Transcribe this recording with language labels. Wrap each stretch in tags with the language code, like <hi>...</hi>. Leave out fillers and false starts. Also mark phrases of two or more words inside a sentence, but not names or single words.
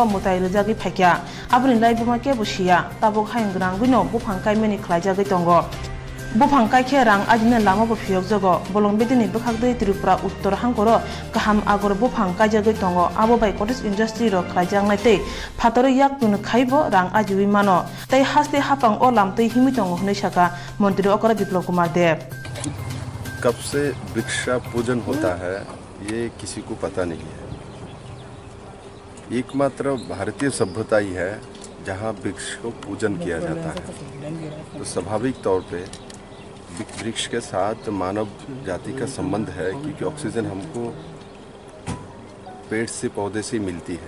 <trp>mutai rejagi phakya abuni laibuma ke busia tabok haingrang guino bupangkai meni khlaijagi tongo bupangkai khe rang ajine lama bo phiyok jogo bolong bedini bukhakdei Tripura Uttor hangkoro kaham agor bupangkai jagi tongo abo bai</trp> <en>cottage industry</en> <trp>ro khlaijang naite phatore yak tun khaibo rang ajui mano tai haste hapang o lamtei himi tongo hnei saka mantri Okra Biplop Kumar Dev</trp> <hi>कब से वृक्ष पूजन होता है ये किसी को पता नहीं है। एकमात्र भारतीय सभ्यता ही है जहाँ वृक्ष को पूजन किया जाता है। तो स्वाभाविक तौर पे वृक्ष के साथ मानव जाति का संबंध है क्योंकि ऑक्सीजन हमको पेड़ से पौधे से मिलती है।</hi>